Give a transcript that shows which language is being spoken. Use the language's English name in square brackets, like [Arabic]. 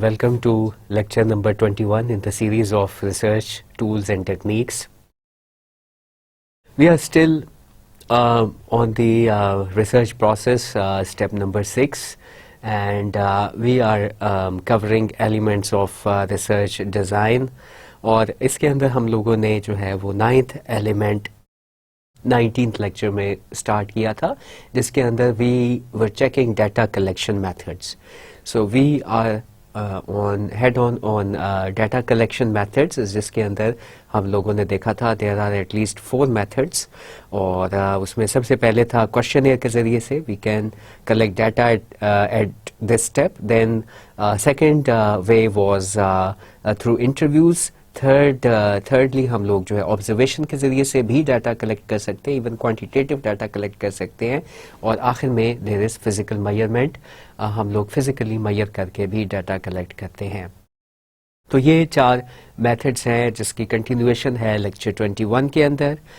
[English] Welcome to lecture number 21 in the series of research tools and techniques. We are still on the research process, step number 6, and we are covering elements of research design. [Urdu] اور اس کے اندر ہم لوگوں نے جو ہے وہ 9th element 19th lecture میں start کیا تھا، جس کے اندر [English] We were checking data collection methods. So we are head on data collection methods, [Urdu] جس کے اندر ہم لوگوں نے دیکھا تھا [English] there are at least 4 methods. [Urdu] اور اس میں سب سے پہلے تھا questionnaire کے ذریعے سے [English] we can collect data at this step. Then second way was through interviews. [Urdu] Thirdly ہم لوگ جو ہے آبزرویشن کے ذریعے سے بھی ڈیٹا کلیکٹ کر سکتے ہیں، ایون کوانٹیٹیو ڈیٹا کلیکٹ کر سکتے ہیں. اور آخر میں [English] there is physical measurement, [Urdu] ہم لوگ فزیکلی میئر کر کے بھی ڈیٹا کلیکٹ کرتے ہیں. تو یہ 4 میتھڈس ہیں جس کی کنٹینویشن ہے لیکچر 21 کے اندر.